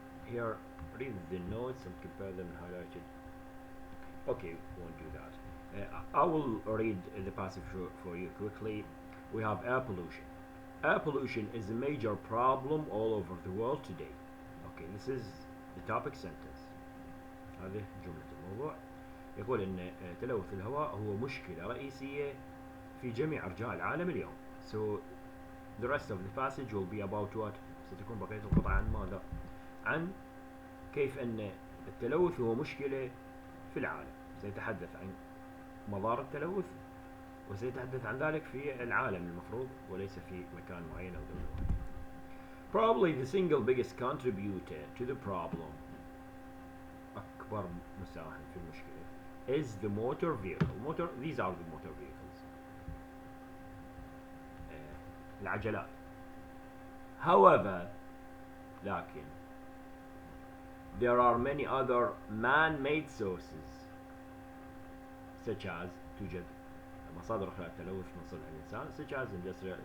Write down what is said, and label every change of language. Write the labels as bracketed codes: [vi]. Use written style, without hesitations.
[en] Here, read the notes and compare them highlighted. Okay, won't do that. I will read the passage for you quickly. We have air pollution. Air pollution is a major problem all over the world today. Okay, this is the topic sentence. [ar] هذه جملة الموضوع. يقول إن تلوث الهواء هو مشكلة رئيسية في جميع أرجاء العالم اليوم. [en] So the rest of the passage will be about what؟ [ar] ستكون بقية القطعة عن ماذا؟ عن كيف أن التلوث هو مشكلة في العالم. سيتحدث عن مضار التلوث وسيتحدث عن ذلك في العالم المفروض وليس في مكان معين أو دولة معينة. [en] Probably the single biggest contributor to the problem [ar] أكبر مساهم في المشكلة [en] is the motor vehicle. These are the motor vehicles. [ar] العجلات. [en] However, لكن there are many other man-made sources such as [ar] توجد مصادر أخرى للتلوث من صنع الإنسان [en] such as industrial.